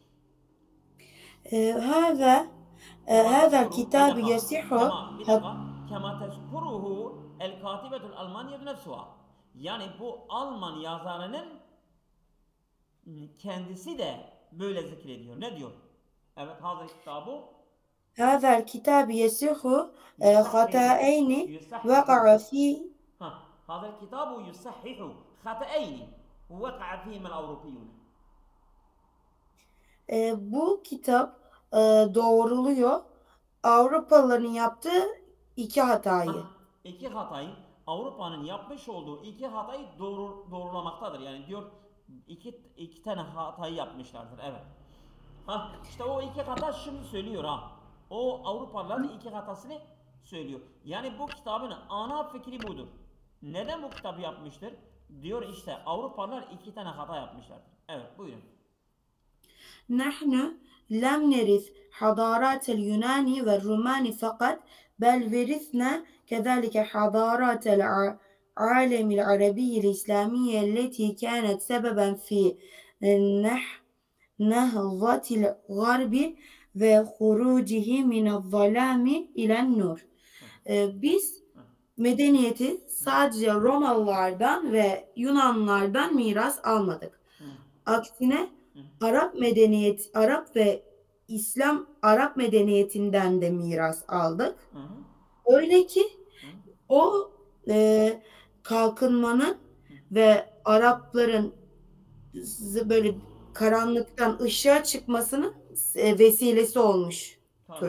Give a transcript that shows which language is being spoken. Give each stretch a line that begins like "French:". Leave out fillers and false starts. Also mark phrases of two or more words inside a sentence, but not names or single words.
Arabic: هذا الكتاب يصحح.
Turkish: Bir dakika.
Arabic: كما تذكره الكاتبة الألمانية نفسها.
Turkish: Yani bu Alman yazarının kendisi de böyle zikrediyor. Ne diyor? Evet, hazır kitabı.
Arabic: هذا الكتاب يصح خطأين وقع فيه. هذا الكتاب يصحح خطأين وقع فيهما الأوروبيون.
Turkish: Bu kitap doğruluyor Avrupalıların yaptığı iki hatayı. İki hatayı. Avrupa'nın yapmış olduğu iki hatayı doğrulamaktadır. Yani diyor iki tane hatayı yapmışlardır. Evet. Ha işte o iki hata şimdi söylüyor ha. O Avrupalıların iki hatasını söylüyor. Yani bu kitabın ana fikri budur. Neden bu kitabı yapmıştır? Diyor işte Avrupalılar iki tane hata yapmışlardır. Evet buyurun.
Arabic: نحن لم نرث حضارات اليونان والرومان فقط بل ورثنا كذلك حضارات العالم العربي الإسلامية التي كانت سببا في نهضة الغرب وخروجه من الظلام إلى النور.
Turkish: Biz medeniyeti sadece Romalılardan ve Yunanlılardan miras almadık. Aksine Arap ve İslam Arap medeniyetinden de miras aldık. Öyle ki o kalkınmanın ve Arapların böyle karanlıktan ışığa çıkmasının vesilesi olmuştur.